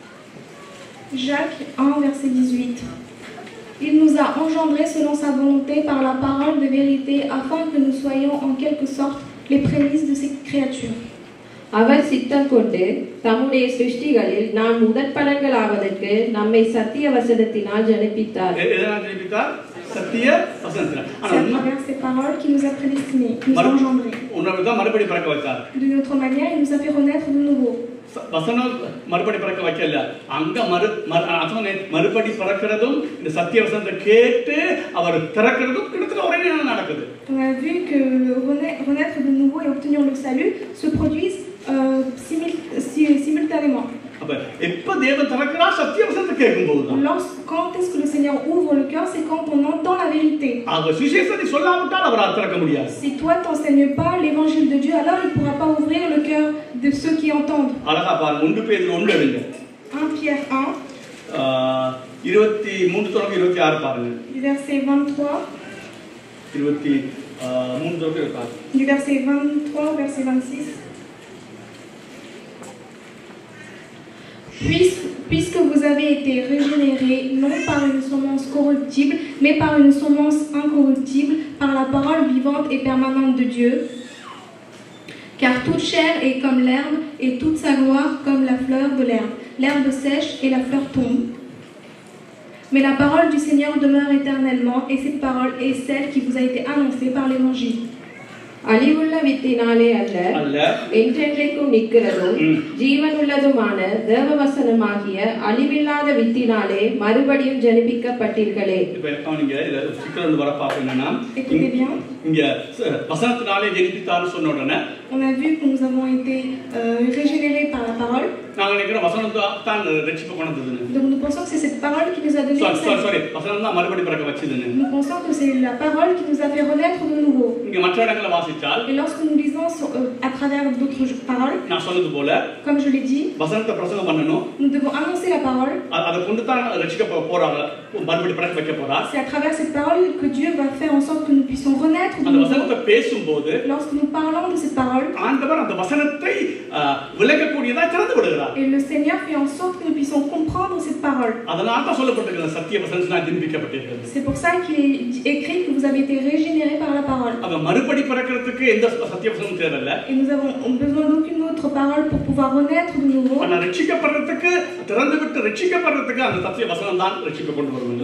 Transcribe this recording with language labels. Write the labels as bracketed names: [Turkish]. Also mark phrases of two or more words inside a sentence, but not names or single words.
[French] Jacques 1, verset 18. Il nous a engendrés selon sa volonté par la parole de vérité, afin que nous soyons en quelque sorte les prémices de ses créatures. [Tamil] அவர் சித்தம் கொண்டு தம்முடைய சிருஷ்டிகளில் நாம் முதற்பலன்கள் ஆவதற்கு நம்மை சத்திய வசனத்தினால் ஜனிப்பித்தார். எதனால் ஜனிப்பித்தார்? சத்திய வசனத்தினால். [French] C'est à travers ces paroles qu'il nous a prédestinés, qu'il nous a engendrés. [Tamil] உன்னதான் மறுபடி பிறக்க வைத்தார். [French] D'une autre manière, il nous a fait renaître de nouveau. [Tamil] வசனம் மறுபடி பிறக்க வைக்கல. அங்க மறுபடி பிறக்கிறதும் இந்த சத்திய வசனத்தை கேட்டு அவர் திறக்கிறதும் கிட்டத்தட்ட ஒரே நேரம் நடக்குது. [French] On a vu que renaître de nouveau et obtenir le salut se produisent simultanément. [Tamil] அப்ப எப்ப தேவன் திறக்கிறார்? சத்திய வசனத்தை கேட்கும்போது தான். [French] Quand est-ce que le Seigneur ouvre le cœur? C'est quand on entend la vérité. [Tamil] ஆக சுவிசேஷத்தை சொல்லாவிட்டால் அவர் திறக்க முடியாது. [French] Si toi t'enseignes pas l'évangile de Dieu, alors il pourra pas ouvrir le cœur de ceux qui entendent. [Tamil] அழகா பாருங்க. 1 பேதுரு 1 எடுங்க. [French] 1 Pierre 1 [Tamil] 23 தொடங்கி 26 பாருங்க. [French] Du verset 23 [Tamil] 23 தொடங்கி 26. [French] Du verset 23 au verset 26. Puisque vous avez été régénérés, non par une semence corruptible, mais par une semence incorruptible, par la parole vivante et permanente de Dieu. Car toute chair est comme l'herbe, et toute sa gloire comme la fleur de l'herbe. L'herbe sèche et la fleur tombe. Mais la parole du Seigneur demeure éternellement, et cette parole est celle qui vous a été annoncée par l'Évangile. [Tamil] அழிவுள்ள வித்தினாலே அல்ல என்றென்றைக்கும் நிற்கிறதும் ஜீவனுள்ளதுமான தேவவசனமாகிய அழிவில்லாத வித்தினாலே மறுபடியும் ஜனிப்பிக்கப்பட்டீர்களே. இங்க வசனத்தினாலே ஜனிப்பித்தார்னு சொன்ன உடனே [French] on a vu que nous avons été régénérés par la parole. [Tamil] நாங்க நினைக்கிறோம் வசனம் தான் ரட்சிப்பு கொண்டதுன்னு. [French] Donc nous pensons que c'est cette parole qui nous a donné [Tamil] வசனம் தான் மறுபடி பிறக்க வச்சதுன்னு. [French] Nous pensons que c'est la parole qui nous a fait renaître de nouveau. [Tamil] இங்க மற்ற இடங்களை வாசித்தால் [French] et lorsque nous lisons à travers d'autres paroles, [Tamil] நான் சொன்னது போல [French] comme je l'ai dit, [Tamil] வசனத்தை பிரசங்கம் பண்ணனும். [French] nous devons annoncer la parole. [Tamil] அத கொண்டு தான் ரட்சிக்க போறாங்க. மறுபடி பிறக்க வைக்க போறார். [French] C'est à travers cette parole que Dieu va faire en sorte que nous puissions renaître de nouveau. [Tamil] அந்த வசனத்தை பேசும்போது [French] lorsque nous parlons de cette parole, [Tamil] ஆண்டவர் அந்த வசனத்தை விளக்கக்கூடியதா திறந்து விடுகிறார். [French] et le Seigneur fait en sorte que nous puissions comprendre cette parole. [Tamil] அதனால தான் சொல்லப்பட்டிருக்கிறது சத்திய வசனத்தினால் ஜனிப்பிக்கப்பட்டீர்கள். [French] C'est pour ça qu'il est écrit que vous avez été régénérés par la parole. [Tamil] அத மறுபடி பிறக்கிறதுக்கு எந்த சத்திய வசனமும் தேவையில்ல. [French] Et nous avons besoin d'aucune autre parole pour pouvoir renaître de nouveau. [Tamil] ஆனா ரட்சிக்கப்படுறதுக்கு திறந்து விட்டு ரட்சிக்கப்படுறதுக்கு அந்த சத்திய வசனம் தான் ரட்சிப்பு கொண்டு வருது.